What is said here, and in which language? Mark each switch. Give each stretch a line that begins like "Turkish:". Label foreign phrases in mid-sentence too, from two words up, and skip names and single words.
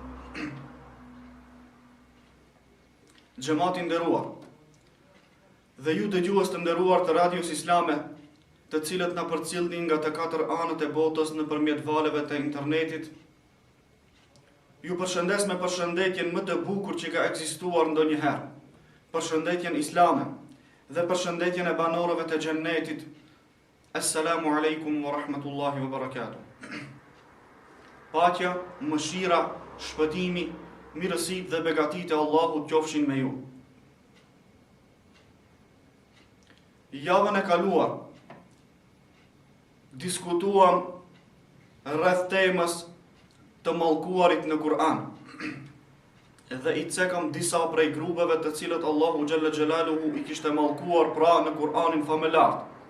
Albanian: Xhamati nderuar, dhe ju dëgjues të nderuar të radios islame, të cilët na përcjellni nga të katër anët e botës nëpërmjet valeve të internetit, ju përshëndes me përshëndetjen më të bukur që ka ekzistuar ndonjëherë, përshëndetjen islame dhe përshëndetjen e banorëve të xhennetit.
Arabic: السلام عليكم ورحمة الله وبركاته.
Albanian: Paqja, mëshira, shpëtimi, mirësit dhe begatit e Allahut qofshin me ju. Javën e kaluar diskutuam rreth temës të mallkuarit në Kur'an dhe I cekëm disa prej grupeve të cilët Allahu
Arabic: جل جلاله
Albanian: I kishte mallkuar pra në Kur'anin famëlar.